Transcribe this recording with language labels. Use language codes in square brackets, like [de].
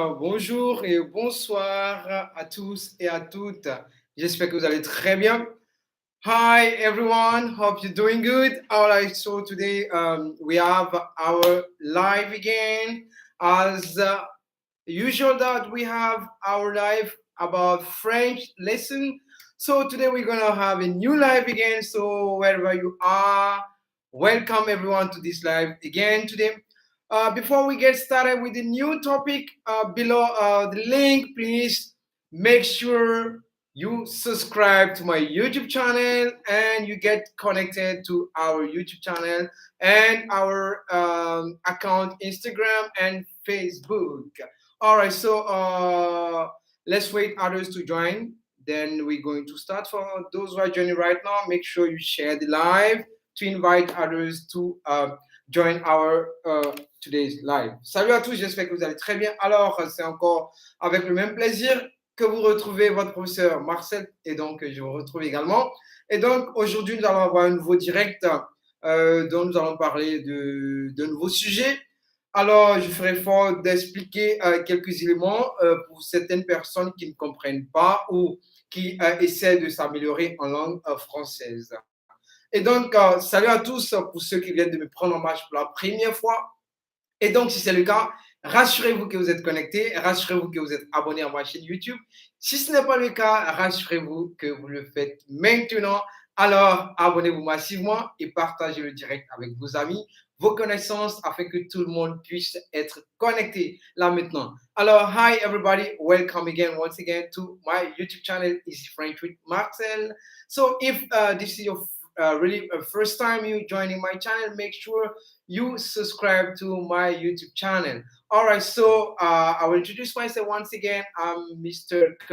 [fr] Bonjour et bonsoir à tous et à toutes. J'espère que vous allez très bien. [en] Hi everyone, hope you're doing good. All right, so today we have our live again. As usual, that we have our live about French lesson. So today we're gonna have a new live again. So wherever you are, welcome everyone to this live again today. Before we get started with the new topic, below the link, please make sure you subscribe to my YouTube channel and you get connected to our YouTube channel and our account Instagram and Facebook. All right, so let's wait others to join. Then we're going to start. For those who are joining right now, make sure you share the live to invite others to join our today's live. [fr] Salut à tous, j'espère que vous allez très bien. Alors, c'est encore avec le même plaisir que vous retrouvez votre professeur Marcel et donc je vous retrouve également. Et donc aujourd'hui, nous allons avoir un nouveau direct dont nous allons parler de nouveaux sujets. Alors, je ferai fort d'expliquer quelques éléments pour certaines personnes qui ne comprennent pas ou qui essaient de s'améliorer en langue française. Et donc, salut à tous pour ceux qui viennent de me prendre en marche pour la première fois. Et donc, si c'est le cas, rassurez-vous que vous êtes connecté, rassurez-vous que vous êtes abonné à ma chaîne YouTube. Si ce n'est pas le cas, rassurez-vous que vous le faites maintenant. Alors, abonnez-vous massivement et partagez le direct avec vos amis, vos connaissances, afin que tout le monde puisse être connecté là maintenant. [en] Alors, hi everybody, welcome again, once again to my YouTube channel, Easy French with Marcel. So, if this is your really first time you joining my channel, make sure you subscribe to my YouTube channel. All right, so I will introduce myself once again. I'm Mr.